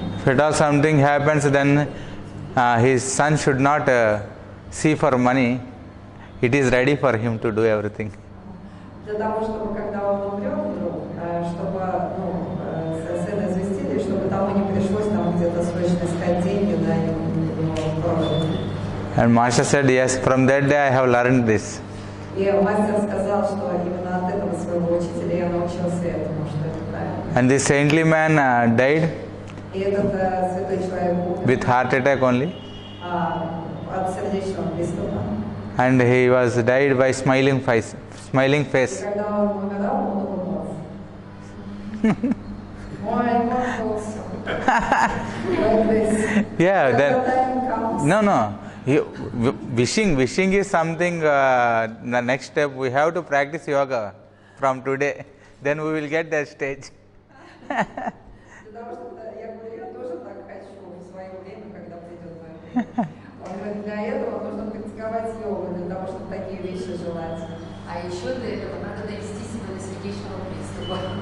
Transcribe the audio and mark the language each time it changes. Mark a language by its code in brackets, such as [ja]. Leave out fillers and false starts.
[en] if at all something happens, then his son should not see for money. It is ready for him to do everything. [ru] Для того, чтобы когда он умрет, чтобы сына известили, чтобы тому не пришлось там где-то срочно искать деньги на его проводе. [en] And master said, yes, from that day I have learned this. [ru] И мастер сказал, что именно от этого своего учителя я научился этому, что это правильно. [en] And this saintly man died [ru] И этот святой человек умер [en] with heart attack only. [ru] от сердечного приступа. [en] And he was died by smiling face. [ru] И когда он умирал, он улыбался. Мой улыбался. [en] Like this. Yeah, [ru] Когда [en] then time comes. no. Wishing is something. The next step we have to practice yoga from today. Then we will get that stage. [ru] Для того, чтобы я говорю, я тоже так хочу в свое время, когда придет мое время. Он говорит, для этого нужно практиковать йогу, для того, чтобы такие вещи желать. А еще для этого надо довести себя до сердечного приступа.